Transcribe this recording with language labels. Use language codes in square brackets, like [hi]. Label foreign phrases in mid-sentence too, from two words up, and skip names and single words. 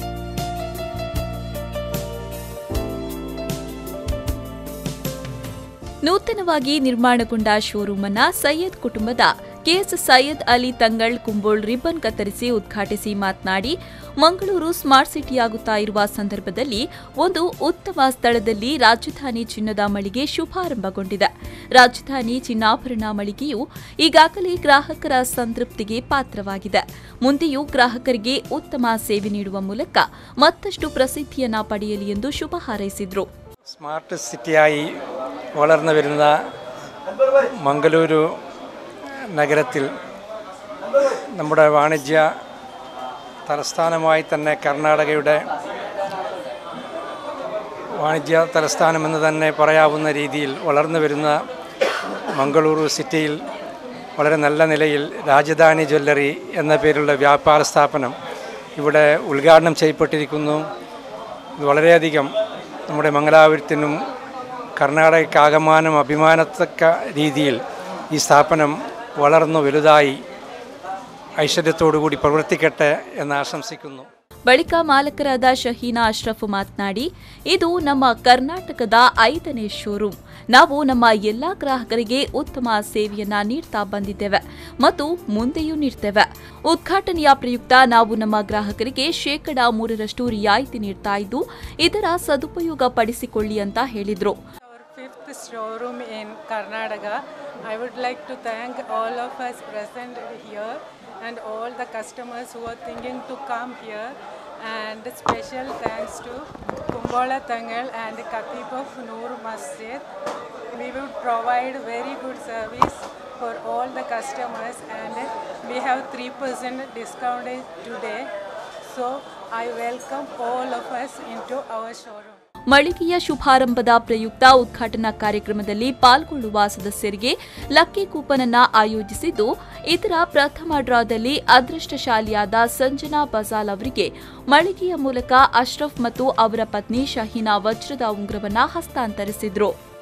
[kn] ನೂತನವಾಗಿ ನಿರ್ಮಾಣಗೊಂಡ ಶೋರೂಮ್ ಅನ್ನು ಸೈಯದ್ ಕುಟುಂಬದ ಕೆಎಸ್ ಸೈಯದ್ ಅಲಿ ತಂಗಳ್ ಕುಂಬೋಳ್ ರಿಬ್ಬನ್ ಕತ್ತರಿಸಿ ಉದ್ಘಾಟಿಸಿ ಮಾತನಾಡಿ, ಮಂಗಳೂರು ಸ್ಮಾರ್ಟ್ ಸಿಟಿಯಾಗುತ್ತಾ ಇರುವ ಸಂದರ್ಭದಲ್ಲಿ ಒಂದು ಉತ್ತಮ ಸ್ಥಳದಲ್ಲಿ ರಾಜಧಾನಿ ಚಿನ್ನದ ಮಳಿಗೆ ಶುಭಾರಂಭಗೊಂಡಿದೆ. ರಾಜಧಾನಿ ಚಿನ್ನಾಭರಣ ಮಳಿಗೆಯು ಈಗಾಗಲೇ ಗ್ರಾಹಕರ ಸಂತೃಪ್ತಿಗೆ ಪಾತ್ರವಾಗಿದೆ. ಮುಂದೆಯೂ ಗ್ರಾಹಕರಿಗೆ ಉತ್ತಮ ಸೇವೆ ನೀಡುವ ಮೂಲಕ ಮತ್ತಷ್ಟು ಪ್ರಸಿದ್ಧಿಯನ್ನ ಪಡೆಯಲಿ ಎಂದು ಶುಭ ಹಾರೈಸಿದರು. [ml] സ്മാർട്ട് സിറ്റിയായി വളർന്നു വരുന്ന മംഗളൂരു നഗരത്തിൽ നമ്മുടെ വാണിജ്യ തലസ്ഥാനമായി തന്നെ കർണാടകയുടെ വാണിജ്യ തലസ്ഥാനമെന്ന് തന്നെ പറയാവുന്ന രീതിയിൽ വളർന്നു വരുന്ന മംഗളൂരു സിറ്റിയിൽ വളരെ നല്ല നിലയിൽ രാജധാനി ജ്വല്ലറി എന്ന പേരുള്ള വ്യാപാര സ്ഥാപനം ഇവിടെ ഉദ്ഘാടനം ചെയ്യപ്പെട്ടിരിക്കുന്നു. ഇത് വളരെയധികം നമ്മുടെ മംഗലാപുരത്തിനും കർണാടകയ്ക്കാകമാനം അഭിമാനത്തക്ക രീതിയിൽ ഈ സ്ഥാപനം വളർന്നു വലുതായി ഐശ്വര്യത്തോടുകൂടി പ്രവർത്തിക്കട്ടെ എന്ന് ಆಶಂಸಿക്കുന്നു. [kn] ಬಳಿಕ ಮಾಲಕರಾದ ಶಹೀನಾ ಅಶ್ರಫ್ ಮಾತನಾಡಿ, ಇದು ನಮ್ಮ ಕರ್ನಾಟಕದ 5ನೇ ಶೋರೂಮ್. ನಾವು ನಮ್ಮ ಎಲ್ಲಾ ಗ್ರಾಹಕರಿಗೆ ಉತ್ತಮ ಸೇವೆಯನ್ನ ನೀಡ್ತಾ ಬಂದಿದ್ದೇವೆ ಮತ್ತು ಮುಂದೆಯೂ ನೀಡ್ತೇವೆ. ಉದ್ಘಾಟನೆಯ ಪ್ರಯುಕ್ತ ನಾವು ನಮ್ಮ ಗ್ರಾಹಕರಿಗೆ 3% ರಿಯಾಯಿತಿ ನೀಡ್ತಾ ಇದ್ದು, ಇದರ ಸದುಪಯೋಗ ಪಡಿಸಿಕೊಳ್ಳಿ ಅಂತ ಹೇಳಿದರು. [en] Showroom in Karnataka. I would like to thank all of us present here and all the customers who are thinking to come here, and special thanks to Kumbola Tangal and Khatib of Noor Masjid. We would provide very good service for all the customers, and we have 3% discount today, so I welcome all of us into our showroom. [kn] ಮಳಿಗೆಯ ಶುಭಾರಂಭದ ಪ್ರಯುಕ್ತ ಉದ್ಘಾಟನಾ ಕಾರ್ಯಕ್ರಮದಲ್ಲಿ ಪಾಲ್ಗೊಳ್ಳುವ ಸದಸ್ಯರಿಗೆ ಲಕ್ಕಿ ಕೂಪನ್ ಅನ್ನು ಆಯೋಜಿಸಿದ್ದು, ಇದರ ಪ್ರಥಮ ಡ್ರಾದಲ್ಲಿ ಅದೃಷ್ಟಶಾಲಿಯಾದ ಸಂಜನಾ ಬಜಾಲ್ ಅವರಿಗೆ ಮಳಿಗೆಯ ಮೂಲಕ ಅಶ್ರಫ್ ಮತ್ತು ಅವರ ಪತ್ನಿ ಶಹೀನಾ ವಜ್ರದ ಉಂಗುರವನ್ನು ಹಸ್ತಾಂತರಿಸಿದರು.